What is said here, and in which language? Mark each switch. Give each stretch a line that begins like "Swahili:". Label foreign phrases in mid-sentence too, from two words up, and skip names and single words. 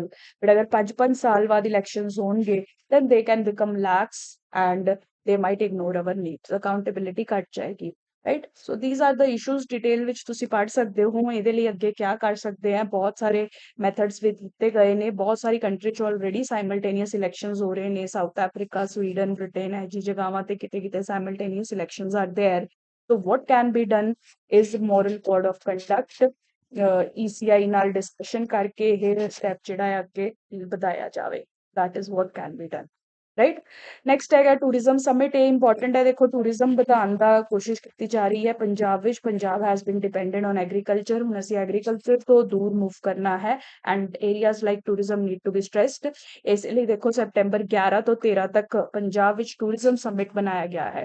English: ਬਟ
Punjabi: ਅਗਰ 5-5 ਸਾਲ ਬਾਅਦ ਇਲੈਕਸ਼ਨਸ ਹੋਣਗੇ
English: then they can become lax and they might ignore our needs, ਅਕਾਊਂਟੇਬਿਲਿਟੀ
Punjabi: ਘੱਟ ਜਾਏਗੀ,
English: ਰਾਈਟ। so these are the issues,
Punjabi: ਡਿਟੇਲ ਵਿੱਚ ਤੁਸੀਂ ਪੜ੍ਹ ਸਕਦੇ ਹੋ। ਇਹਦੇ ਲਈ ਅੱਗੇ ਕਿਆ ਕਰ ਸਕਦੇ ਆ, ਬਹੁਤ ਸਾਰੇ ਮੈਥਡਸ ਵੀ ਦਿੱਤੇ ਗਏ ਨੇ। ਬਹੁਤ ਸਾਰੀ ਕੰਟਰੀ 'ਚ
English: already simultaneous elections
Punjabi: ਹੋ ਰਹੇ ਨੇ, ਸਾਊਥ ਅਫਰੀਕਾ, ਸਵੀਡਨ, ਬ੍ਰਿਟੇਨ, ਇਹੋ ਜਿਹੀ ਜਗ੍ਹਾਵਾਂ ਤੇ ਕਿਤੇ ਕਿਤੇ
English: simultaneous elections are there. So what can be done is moral code of conduct, ECI
Punjabi: ਨਾਲ ਡਿਸਕਸ਼ਨ ਕਰਕੇ ਇਹ ਸਟੈਪ ਜਿਹੜਾ ਹੈ ਅੱਗੇ ਵਧਾਇਆ ਜਾਵੇ।
English: that is what can be done,
Punjabi: ਰਾਈਟ। ਨੈਕਸਟ ਹੈਗਾ
English: tourism summit.
Punjabi: ਇਹ ਇੰਪੋਰਟੈਂਟ ਹੈ। ਦੇਖੋ ਟੂਰਿਜ਼ਮ ਵਧਾਉਣ ਦਾ ਕੋਸ਼ਿਸ਼ ਕੀਤੀ ਜਾ ਰਹੀ ਹੈ ਪੰਜਾਬ ਵਿੱਚ।
English: Punjab has been dependent on agriculture,
Punjabi: ਹੁਣ ਅਸੀਂ ਐਗਰੀਕਲਚਰ ਤੋਂ ਦੂਰ ਮੂਵ ਕਰਨਾ ਹੈ
English: and areas like tourism need to be stressed.
Punjabi: ਇਸ ਲਈ ਦੇਖੋ ਸੈਪਟੈਂਬਰ 11 ਤੋਂ 13 ਤੱਕ ਪੰਜਾਬ ਵਿੱਚ
English: tourism summit
Punjabi: ਬਣਾਇਆ ਗਿਆ ਹੈ।